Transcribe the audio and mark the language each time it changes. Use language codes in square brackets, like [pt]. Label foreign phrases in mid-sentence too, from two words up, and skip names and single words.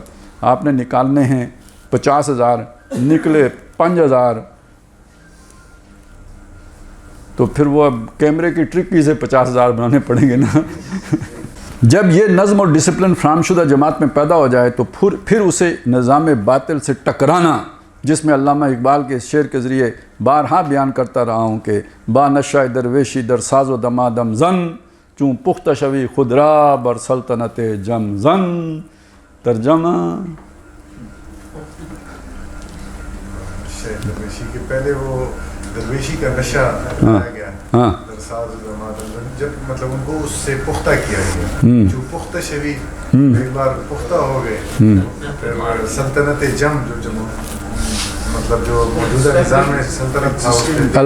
[ur] آپ نے نکالنے ہیں 50,000، نکلے 5,000، تو پھر وہ اب کیمرے کی ٹرک سے 50,000 بنانے پڑیں گے نا. جب یہ نظم اور ڈسپلن فراہم شدہ جماعت میں پیدا ہو جائے تو پھر اسے نظام باطل سے ٹکرانا، جس میں علامہ اقبال کے اس شعر کے ذریعے بارہا بیان کرتا رہا ہوں کہ [fa] با نشہ درویشی در ساز و دمادم زن، چون پختہ شوی خود را بر سلطنت جم زن. [ur] ترجمہ درویشی کے پہلے وہ درویشی کا نشہ بتایا گیا، ہاں [fa] درساز و دمادم، [ur] جب مطلب ان کو اس سے پختہ کیا گیا، جو [fa] پختہ شوی [ur] ایک بار پختہ ہو گئے، پھر سلطنت جم جو مطلب جو موجودہ نظام ہے سلطنت تھا، اس کے